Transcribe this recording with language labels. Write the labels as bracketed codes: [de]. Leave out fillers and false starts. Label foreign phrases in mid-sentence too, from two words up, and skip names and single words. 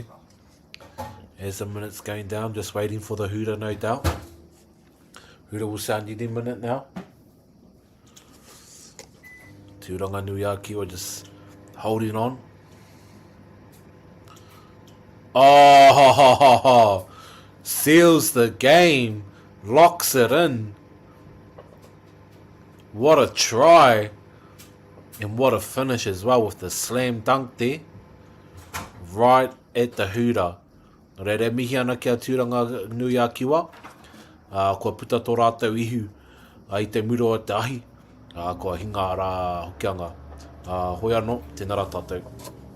[en] As the minutes going down, just waiting for the hooter, no doubt. Hura will sound any minute now. Tūranga nui a Kiwa just holding on. Oh, seals the game, locks it in. What a try, and what a finish as well with the slam dunk there, right at the hura. [mi] Reire mihi ana kia tūranga nui a Kiwa. Kua puta tō rātou ihu i te muro o te ahi. Kua hinga rā Hokyanga. Hoi anō, tēnā rā tātou.